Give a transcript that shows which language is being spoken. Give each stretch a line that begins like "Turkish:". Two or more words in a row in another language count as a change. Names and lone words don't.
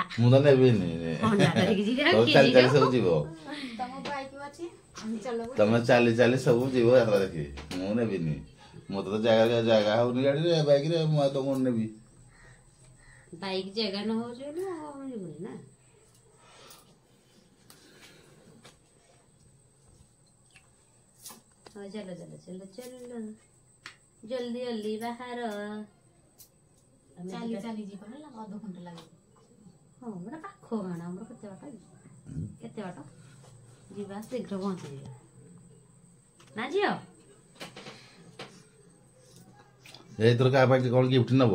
Odia: ମୁଁ ତ ନେବିନି ଚାଲି ଚାଲି ସବୁ ଯିବ ତମେ ଚାଲି ଚାଲି ସବୁ ଯିବ ଯାତ୍ରା ଦେଖି ମୁଁ ନେବିନି ମତେ ତ ଜାଗା ହଉନି ଗାଡିରେ ବାଇକରେ ମୁଁ ଆଉ ତମକୁ ନେବି ବାଇକ ଜାଗା ନ ହଉଛି ଯିବୁନି ନା
Hindi: चलो चलो चलो चलो जल्दी जल्दी बाहर
Odia: ଚାଲି ଚାଲି ଯିବ ହେଲା ଅଧଘଣ୍ଟା ଲାଗିବ ହଁ ମାନେ ପାଖ ଗାଁ ଆମର କେତେ ବାଟ ଯିବା ଶୀଘ୍ର ପହଞ୍ଚିଯିବା ନା ଝିଅ ଏଇଥର କାହା ପାଇଁ କଣ ଗିଫ୍ଟ ନବ